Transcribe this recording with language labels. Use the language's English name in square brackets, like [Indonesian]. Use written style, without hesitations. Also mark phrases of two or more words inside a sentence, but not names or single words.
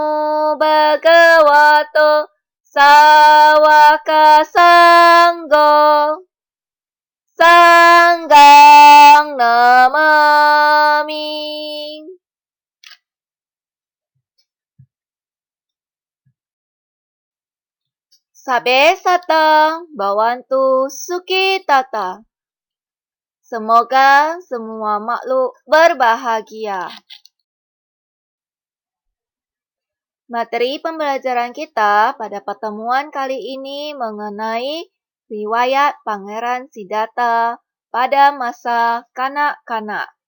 [Pali] bhagavato Sawaka sanggo Sanggang namami Sabe satang bawantu sukitata. [Indonesian] Semoga semua makhluk berbahagia. Materi pembelajaran kita pada pertemuan kali ini mengenai riwayat Pangeran Siddhartha pada masa kanak-kanak.